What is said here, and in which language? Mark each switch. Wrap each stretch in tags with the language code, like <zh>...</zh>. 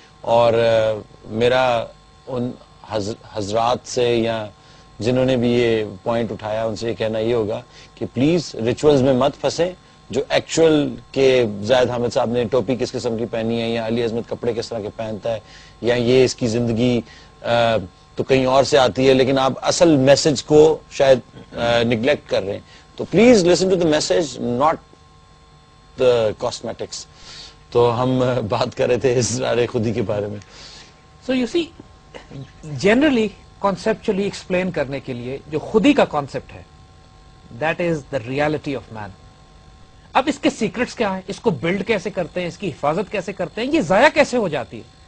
<ur>اور میرا ان حضرات سے یا جنہوں نے بھی یہ پوائنٹ اٹھایا ان سے یہ کہنا یہ ہوگا کہ پلیز ریچولز میں مت پھنسیں. جو ایکچوئل کہ زاہد حامد صاحب نے ٹوپی کس قسم کی پہنی ہے, یا علی عظمت کپڑے کس طرح کے پہنتا ہے, یا یہ اس کی زندگی تو کہیں اور سے آتی ہے, لیکن آپ اصل میسج کو شاید نگلیکٹ کر رہے ہیں.</ur> <en>تو please listen to the message, not the cosmetics.</en> <ur>تو ہم بات کر رہے تھے اسرار خودی کے بارے میں.</ur> <en>so you see generally conceptually explain</en> <ur>کرنے کے لیے جو خودی کا کانسیپٹ ہے</ur> <en>That is the reality of man.</en> <ur>اب اس کے سیکرٹس کیا ہیں, اس کو بلڈ کیسے کرتے ہیں, اس کی حفاظت کیسے کرتے ہیں, یہ ضائع کیسے ہو جاتی ہے.</ur>